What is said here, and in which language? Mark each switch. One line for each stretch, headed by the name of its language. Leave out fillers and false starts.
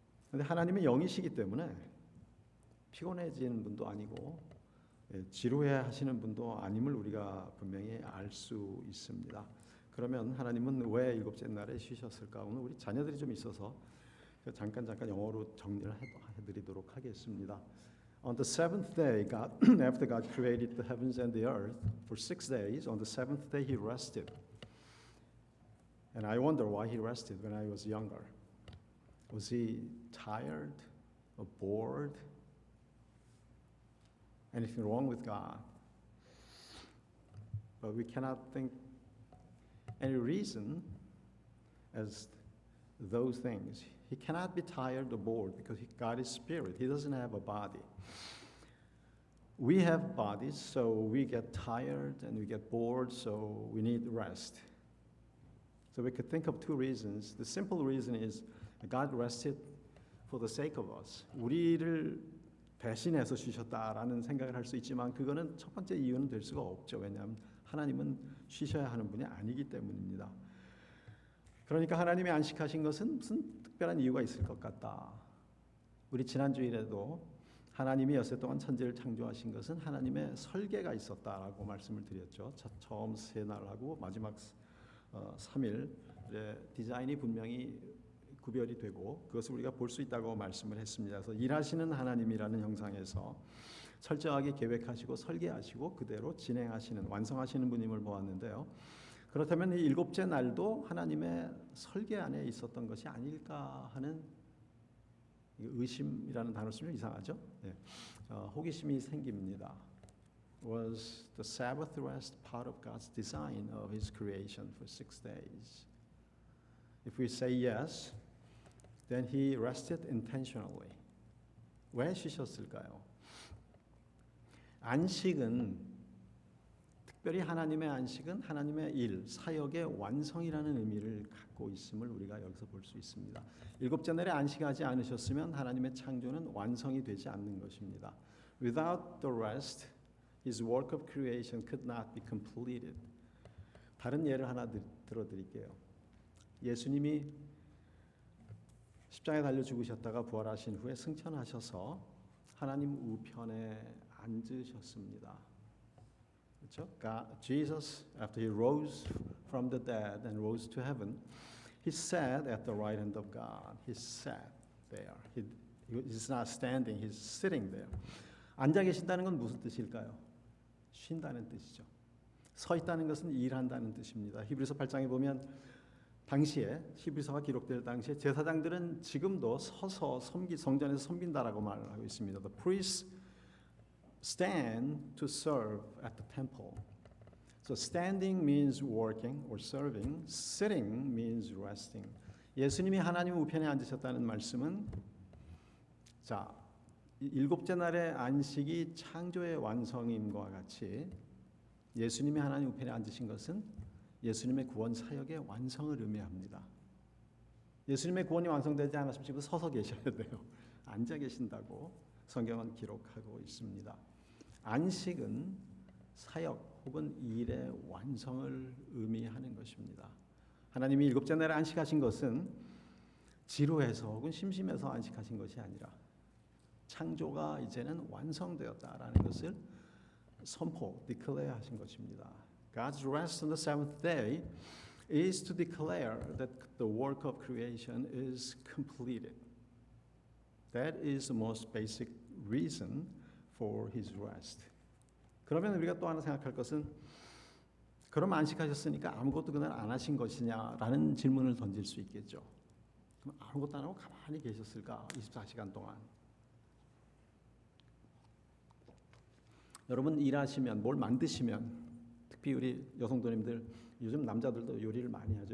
Korean: 근데 하나님은 영이시기 때문에 피곤해지는 분도 아니고 지루해 하시는 분도 아님을 우리가 분명히 알 수 있습니다. 그러면 하나님은 왜 일곱째 날에 쉬셨을까? 오늘 우리 자녀들이 좀 있어서 잠깐 영어로 정리를 해드리도록 하겠습니다.
English: On the seventh day, God, after God created the heavens and the earth, for 6 days, on the seventh day He rested. And I wonder why He rested when I was younger. Was He tired or bored? Anything wrong with God? But we cannot think any reason as those things. He cannot be tired or bored because God is spirit. He doesn't have a body. We have bodies, so we get tired and we get bored, so we need rest. So we could think of two reasons. The simple reason is God rested for the sake of us.
Korean: 우리를 대신해서 쉬셨다라는 생각을 할 수 있지만 그거는 첫 번째 이유는 될 수가 없죠. 왜냐하면 하나님은 쉬셔야 하는 분이 아니기 때문입니다. 그러니까 하나님이 안식하신 것은 무슨 특별한 이유가 있을 것 같다. 우리 지난주일에도 하나님이 여세 동안 천지를 창조하신 것은 하나님의 설계가 있었다라고 말씀을 드렸죠. 처음 세 날하고 마지막 3일의 디자인이 분명히 구별이 되고 그것을 우리가 볼 수 있다고 말씀을 했습니다. 그래서 일하시는 하나님이라는 형상에서 철저하게 계획하시고 설계하시고 그대로 진행하시는 완성하시는 분임을 보았는데요. 그렇다면 이 일곱째 날도 하나님의 설계 안에 있었던 것이 아닐까 하는 의심이라는 단어 쓰면 이상하죠? 네. 호기심이 생깁니다.
English: Was the Sabbath rest part of God's design of His creation for 6 days? If we say yes, then He rested intentionally.
Korean: 왜 쉬셨을까요? 안식은 특별히 하나님의 안식은 하나님의 일, 사역의 완성이라는 의미를 갖고 있음을 우리가 여기서 볼 수 있습니다. 일곱째 날에 안식하지 않으셨으면 하나님의 창조는 완성이 되지 않는 것입니다.
English: Without the rest, His work of creation could not be completed.
Korean: 다른 예를 하나 들어드릴게요. 예수님이 십자가에 달려 죽으셨다가 부활하신 후에 승천하셔서 하나님 우편에 앉으셨습니다. 그렇죠?
English: Jesus, after he rose from the dead and rose to heaven, he sat at the right hand of God. He sat there. He's not standing. He's sitting there.
Korean: 앉아 계신다는 건 무슨 뜻일까요? 쉰다는 뜻이죠. 서 있다는 것은 일한다는 뜻입니다. 히브리서 8장에 보면 당시에 히브리서가 기록될 당시에 제사장들은 지금도 서서 성전에서 섬긴다라고 말을 하고 있습니다.
English: The priests stand to serve at the temple. So standing means working or serving. Sitting means resting.
Korean: 예수님이 하나님 우편에 앉으셨다는 말씀은 자, 일곱째 날의 안식이 창조의 완성임과 같이 예수님이 하나님 우편에 앉으신 것은 예수님의 구원 사역의 완성을 의미합니다. 예수님의 구원이 완성되지 않았으면 지금 서서 계셔야 돼요. 앉아 계신다고 성경은 기록하고 있습니다. 안식은 사역 혹은 일의 완성을 의미하는 것입니다. 하나님이 일곱째 날에 안식하신 것은 지루해서 혹은 심심해서 안식하신 것이 아니라 창조가 이제는 완성되었다라는 것을 declare 하신 것입니다.
English: God's rest on the seventh day is to declare that the work of creation is completed. That is the most basic reason for His rest.
Korean: 그러면 우리가 또 하나 생각할 것은 그럼 안식하셨으니까 아무것도 그날 안 하신 것이냐라는 질문을 던질 수 있겠죠. 그럼 아무것도 안 하고 가만히 계셨을까? 24시간 동안. 여러분 일하시면 뭘 만드시면 특히 우리 여성도님들 요즘 남자들도 요리를 많이 하죠.